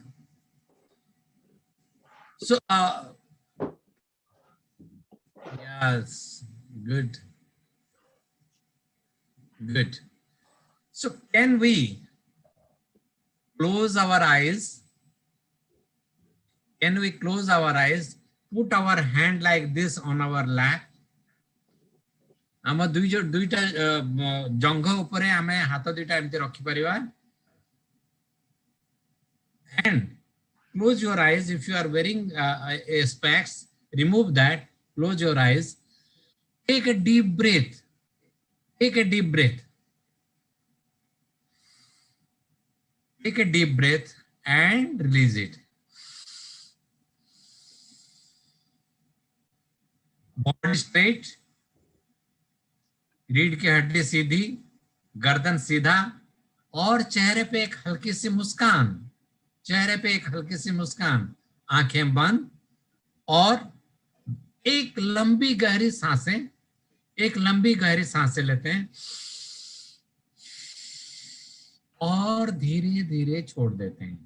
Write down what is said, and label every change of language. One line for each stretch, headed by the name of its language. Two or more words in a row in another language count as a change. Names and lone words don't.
English: So, yes, good, good. So, can we close our eyes? Can we close our eyes? Put our hand like this on our lap.
Odia: ଆମ ଦୁଇଟା ଜଙ୍ଘ ଉପରେ ଆମେ ହାତ ଦୁଇଟା ଏମିତି ରଖି ପାରିବା.
English: And close your eyes. If you are wearing a specs, remove that. Close your eyes. Take a deep breath. Take a deep breath. Take a deep breath and release it. Body straight.
Hindi: रीढ़ की हड्डी सीधी, गर्दन सीधा और चेहरे पे एक हल्की सी मुस्कान. चेहरे पे एक हल्की सी मुस्कान. आंखें बंद और एक लंबी गहरी सांसें. एक लंबी गहरी सांसें लेते हैं और धीरे धीरे छोड़ देते हैं.